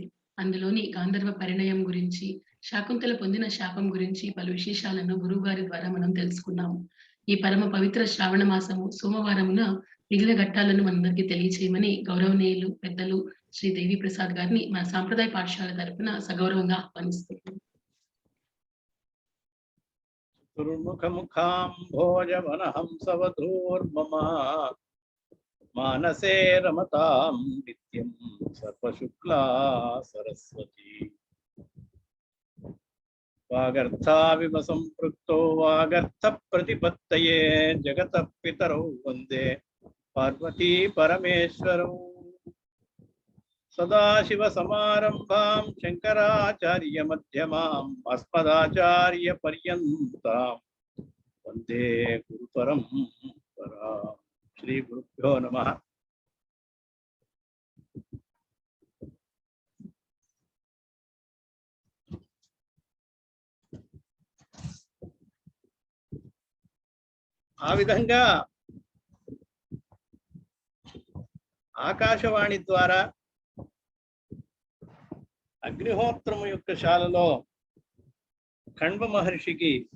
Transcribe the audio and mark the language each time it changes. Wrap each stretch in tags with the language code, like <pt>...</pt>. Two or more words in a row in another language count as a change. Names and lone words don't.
<te>అందులోని గాంధర్వ పరిణయం గురించి, శాకుంతల పొందిన శాపం గురించి పలు విశేషాలను గురువుగారి ద్వారా మనం తెలుసుకున్నాము. ఈ పరమ పవిత్ర శ్రావణ మాసము సోమవారమున మిగిలిన ఘట్టాలను మనందరికీ తెలియచేయమని గౌరవనీయులు పెద్దలు శ్రీ దేవి ప్రసాద్ గారిని మన సాంప్రదాయ పాఠశాల తరపున సగౌరవంగా ఆహ్వానిస్తున్నాం.</te> <sa>दुर्मुखमुखाम्भोजवनहंसवधूर्मम मानसे रमतां नित्यं सर्वशुक्ला सरस्वती वागर्थाविव सम्पृक्तो वागर्थप्रतिपत्तये जगतः पितरौ वन्दे पार्वती परमेश्वरौ सदाशिवसमारम्भां शङ्कराचार्यमध्यमाम् अस्मदाचार्यपर्यन्तां वन्दे गुरुपरम्परां। श्रीगुरुभ्यो नमः।</sa> <te>ఆ విధంగా ఆకాశవాణి ద్వారా అగ్నిహోత్రము యొక్క శాలలో కణ్వ మహర్షికి</te>